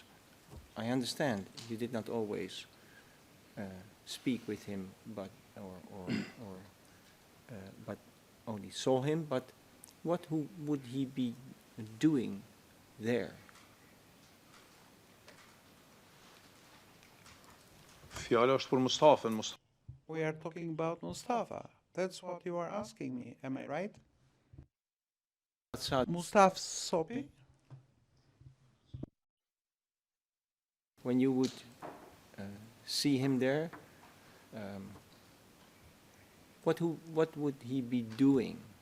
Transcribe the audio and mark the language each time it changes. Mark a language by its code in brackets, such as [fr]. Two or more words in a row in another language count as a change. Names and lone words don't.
[en] I understand you did not always speak with him, but but only saw him. But what would he be doing there? [sq] Fjala është për Mustafën. [en] We are talking about Mustafa. That's what you are asking me, am I right? Mustafa Sopi? When you would see him there, what would he be doing?